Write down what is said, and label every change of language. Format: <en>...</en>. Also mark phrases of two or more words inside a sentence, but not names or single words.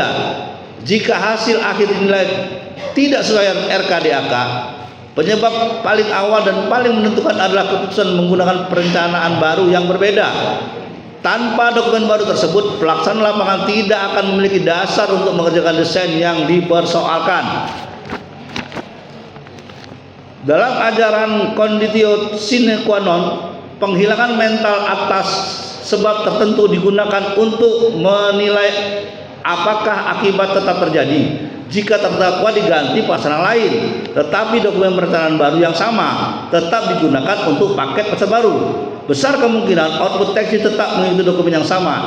<id>Jika hasil akhir dinilai tidak sesuai RKDAK, penyebab paling awal dan paling menentukan adalah keputusan menggunakan perencanaan baru yang berbeda. Tanpa dokumen baru tersebut, pelaksana lapangan tidak akan memiliki dasar untuk mengerjakan desain yang dipersoalkan. Dalam ajaran</id> <la>conditio sine qua non,</la> <id>penghilangan mental atas sebab tertentu digunakan untuk menilai apakah akibat tetap terjadi. Jika terdakwa diganti pasangan lain, tetapi dokumen perencanaan baru yang sama tetap digunakan untuk paket pasal baru, besar kemungkinan output teksi tetap mengikuti dokumen yang sama.</id>